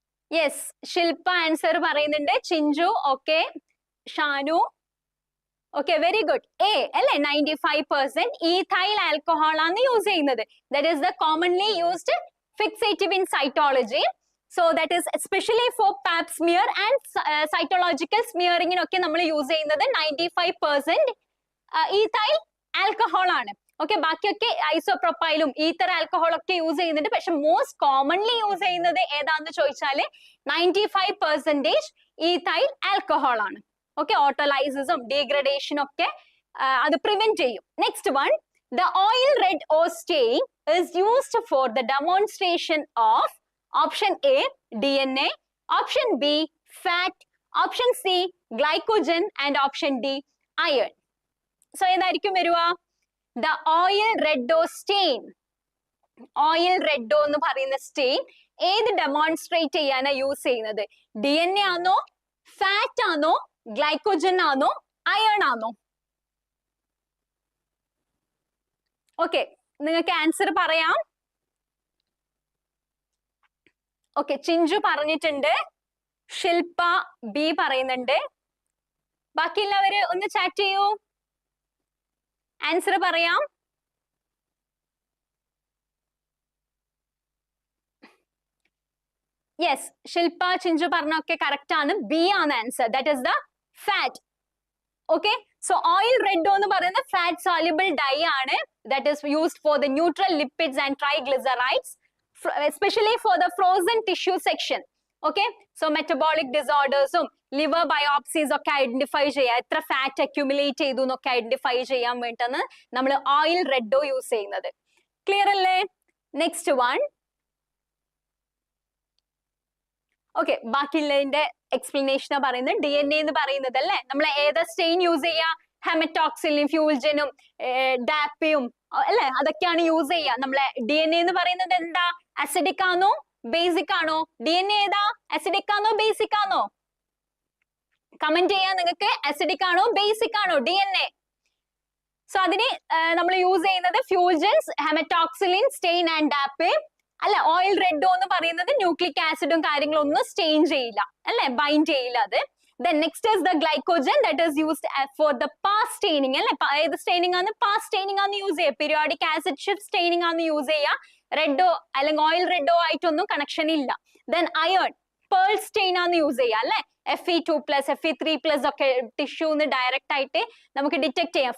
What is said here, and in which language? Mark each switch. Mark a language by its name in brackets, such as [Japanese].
[Malayalam] Yes, ശില്പ answer പറയുന്നുണ്ട്. Chinchu, okay. Shanu, okay, very good. A അല്ലെ, 95% ethyl alcohol ആണ് യൂസ് ചെയ്യുന്നത്. [English] That is the commonly used fixative in cytology. So that is especially for pap smear and cytological smearing ഒക്കെ നമ്മൾ use ചെയ്യുന്നത് 95% ethyl alcohol ആണ്. [Malayalam] Okay, ബാക്കിയൊക്കെ ഐസോപ്രോപ്പൈലും ether alcohol ഒക്കെ use ചെയ്യുന്നുണ്ട്. പക്ഷെ മോസ്റ്റ് കോമൺലി യൂസ് ചെയ്യുന്നത് ഏതാന്ന് ചോദിച്ചാൽ 95% ഈത്തൈൽ ആൽക്കഹോൾ ആണ്. ഓക്കെ, ഓട്ടോലൈസിസും ഡീഗ്രഡേഷനും ഒക്കെ അത് പ്രിവെന്റ് ചെയ്യും. [English] Next one, the oil red or stain is used for the demonstration of option A DNA, option B fat, option C glycogen and option D iron. [Malayalam] So ഏതായിരിക്കും വരുക? The oil red or stain, oil red എന്ന് പറയുന്ന stain ഏത് demonstrate ചെയ്യാനാ use ചെയ്യുന്നത്? DNA ആണോ, fat ആണോ, glycogen ആണോ, അയൺ ആണോ? ഓക്കെ, നിങ്ങൾക്ക് ആൻസർ പറയാം. ഓക്കെ, ചിഞ്ചു പറഞ്ഞിട്ടുണ്ട്, ശില്പ ബി പറയുന്നുണ്ട്. ബാക്കിയുള്ളവര് ഒന്ന് ചാറ്റ് ചെയ്യൂ, ആൻസർ പറയാം. യെസ്, ശില്പ ചിഞ്ചു പറഞ്ഞൊക്കെ കറക്റ്റ് ആണ്. ബി ആണ് answer. [English] That is the fat. [Malayalam] Okay, so oil red എന്ന് പറയുന്നത് ഫാറ്റ് soluble ഡൈ ആണ്. [English] That is used for the neutral lipids and triglycerides, especially for the frozen tissue section. [Malayalam] Okay, so metabolic disorders, liver biopsies ഒക്കെ identify ചെയ്യാം, എത്ര fat accumulate ചെയ്തു എന്നൊക്കെ identify ചെയ്യാൻ വേണ്ടിയിട്ടാണ് നമ്മൾ ഓയിൽ റെഡോ യൂസ് ചെയ്യുന്നത്. ക്ലിയർ അല്ലേ? Next one. ഓക്കെ, ബാക്കിയുള്ളതിന്റെ എക്സ്പ്ലനേഷൻ പറയുന്നത് DNA എന്ന് പറയുന്നത് അല്ലേ, നമ്മൾ ഏതാ സ്റ്റെയിൻ യൂസ് ചെയ്യാ? ഹെമറ്റോക്സിലും ഫ്യൂൾജനും ഡാപ്പിയും അല്ലെ, അതൊക്കെയാണ് യൂസ് ചെയ്യുക. നമ്മളെ DNA എന്ന് പറയുന്നത് എന്താ? അസിഡിക് ആണോ, ബേസിക് ആണോ? DNA ഏതാ? അസിഡിക് ആണോ, ബേസിക് ആണോ? കമന്റ് ചെയ്യാൻ നിങ്ങൾക്ക്. അസിഡിക് ആണോ, ബേസിക് ആണോ DNA? സോ അതിന് നമ്മൾ യൂസ് ചെയ്യുന്നത് ഫ്യൂൾജൻസ്, ഹെമറ്റോക്സിലിൻ, സ്റ്റെയിൻ ആൻഡ് ഡാപ്പ് അല്ലെ. ഓയിൽ റെഡോ എന്ന് പറയുന്നത് ന്യൂക്ലിക് ആസിഡും കാര്യങ്ങളും ഒന്നും സ്റ്റെയിൻ ചെയ്യില്ല അല്ലെ, ബൈൻഡ് ചെയ്യില്ല അത്. [English] Then next is the glycogen that is used for the pass staining അല്ലെ. [Malayalam] ഏത് സ്റ്റെയിനിങ് ആണ്? പാസ് സ്റ്റെയിനിങ് ആണ് യൂസ് ചെയ്യുക. പീരിയോഡിക് ആസിഡ് ഷിഫ്റ്റ് സ്റ്റെയിനിങ് ആണ് യൂസ് ചെയ്യുക. റെഡോ അല്ലെങ്കിൽ ഓയിൽ റെഡോ ആയിട്ടൊന്നും കണക്ഷൻ ഇല്ല. Then iron, പേൾ സ്റ്റെയിൻ ആണ് യൂസ് ചെയ്യുക അല്ലെ. Fe2+, Fe3+ ഒക്കെ ടിഷ്യൂന്ന് ഡയറക്റ്റ് ആയിട്ട് നമുക്ക് ഡിറ്റക്ട് ചെയ്യാം.